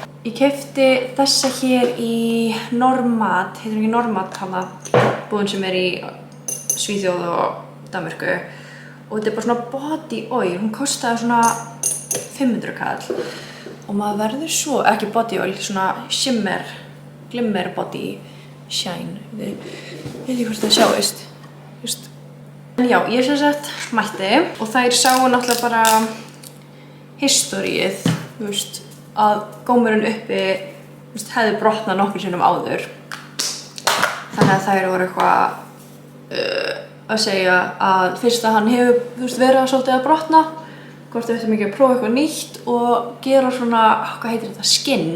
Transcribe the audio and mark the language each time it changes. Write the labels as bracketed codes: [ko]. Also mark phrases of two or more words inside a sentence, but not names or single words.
[is] Ég keypti þessa hér í Normat, heitir ekki Normat hana, búðin sem er í Svíþjóð og Danmörku og þetta er bara svona [en] body oil, [is] hún kostaði svona 500 kall. Og maður verður svo, ekki [en] body oil, [is] svona [en] shimmer, glimmer body shine. [is] Ég veit ekki hvort það sjáist. En já, ég sem sagt mætti og þær sáu náttúrulega bara historíið, að gómurinn uppi hefði brotnað nokkur sinnum áður. Þannig að þær voru eitthvað að segja að fyrst að hann hefur verið svolítið að brotna hvort við ættum ekki að prófa eitthvað nýtt og gera svona, hvað heitir þetta, skinn.